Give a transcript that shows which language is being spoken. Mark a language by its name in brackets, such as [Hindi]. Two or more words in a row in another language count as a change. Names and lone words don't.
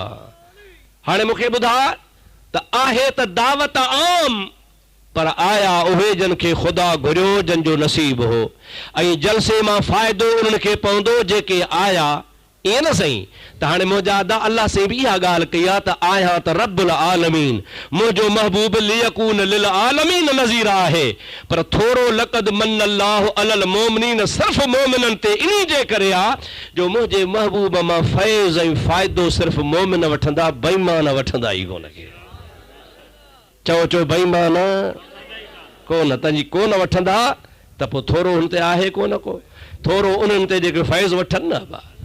[Sindhi] हाणे मूंखे ॿुधा त आहे त दावत आम, पर आया उहे जिन खे ख़ुदा घुरियो, जिन जो नसीब हो, ऐं जलसे मां फ़ाइदो उन्हनि खे पवंदो जेके आया। ईअं न सही त हाणे मुंहिंजा अदा अल्लाह से बि इहा ॻाल्हि कई आहे त आया त रब्बुल आलमीन, मुंहिंजो महबूब [Arabic] ليكون للعالمين نذيرا [Sindhi] आहे, पर थोरो [Arabic] لقد من الله على المؤمنين [Sindhi] सिर्फ़ मोमिननि ते इन जे करे आहे जो मुंहिंजे महबूब मां फैज़ ऐं फ़ाइदो सिर्फ़ मोमिन वठंदा, बेईमान वठंदा ई कोन के। चओ चओ बेईमान कोन, तंहिंजी कोन वठंदा त पोइ थोरो हुन ते आहे कोन को, थोरो उन्हनि ते जेके फैज़ वठनि न।